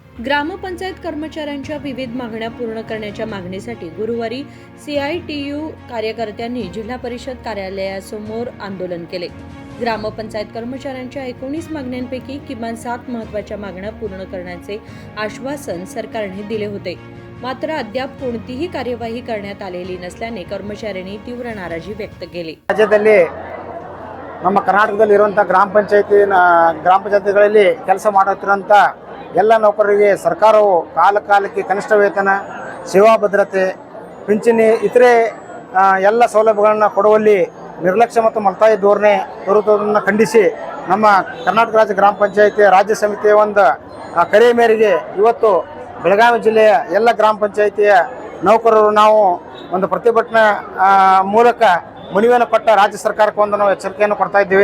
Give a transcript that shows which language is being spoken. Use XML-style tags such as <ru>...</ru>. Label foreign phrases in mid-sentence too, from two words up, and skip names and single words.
<mr>ग्रामपंचायत कर्मचाऱ्यांच्या विविध मागण्या पूर्ण करण्याच्या मागणीसाठी गुरुवारी CITU कार्यकर्त्यांनी जिल्हा परिषद कार्यालयासमोर आंदोलन केले. ग्रामपंचायत कर्मचाऱ्यांच्या 19 मागण्यांपैकी किमान 7 महत्त्वाच्या मागण्या पूर्ण करण्याचे आश्वासन सरकारने दिले होते. मात्र अद्याप कोणतीही कार्यवाही करण्यात आलेली नसल्याने कर्मचाऱ्यांनी तीव्र नाराजी व्यक्त केली.</mr> <kn>ರಾಜ್ಯದಲ್ಲಿ ನಮ್ಮ ಕರ್ನಾಟಕದಲ್ಲಿರುವಂಥ ಗ್ರಾಮ ಪಂಚಾಯತಿಗಳಲ್ಲಿ ಕೆಲಸ ಮಾಡುತ್ತಿರುವಂಥ ಎಲ್ಲ ನೌಕರರಿಗೆ ಸರ್ಕಾರವು ಕಾಲಕ್ಕೆ ಕನಿಷ್ಠ ವೇತನ, ಸೇವಾ ಭದ್ರತೆ, ಪಿಂಚಣಿ ಇತರೆ ಎಲ್ಲ ಸೌಲಭ್ಯಗಳನ್ನು ಕೊಡುವಲ್ಲಿ ನಿರ್ಲಕ್ಷ್ಯ ಮತ್ತು ಮಲತಾಯಿ ಧೋರಣೆ ತೋರುವುದನ್ನು ಖಂಡಿಸಿ ನಮ್ಮ ಕರ್ನಾಟಕ ರಾಜ್ಯ ಗ್ರಾಮ ಪಂಚಾಯತಿ ರಾಜ್ಯ ಸಮಿತಿಯ ಒಂದು ಕರೆ ಮೇರೆಗೆ ಇವತ್ತು ಬೆಳಗಾವಿ ಜಿಲ್ಲೆಯ ಎಲ್ಲ ಗ್ರಾಮ ಪಂಚಾಯತಿಯ ನೌಕರರು ನಾವು ಒಂದು ಪ್ರತಿಭಟನಾ ಮೂಲಕ ಮನವಿಯನ್ನು ಕೊಟ್ಟ ರಾಜ್ಯ ಸರ್ಕಾರಕ್ಕೆ ಒಂದು ನಾವು ಎಚ್ಚರಿಕೆಯನ್ನು ಕೊಡ್ತಾ ಇದ್ದೀವಿ.</kn>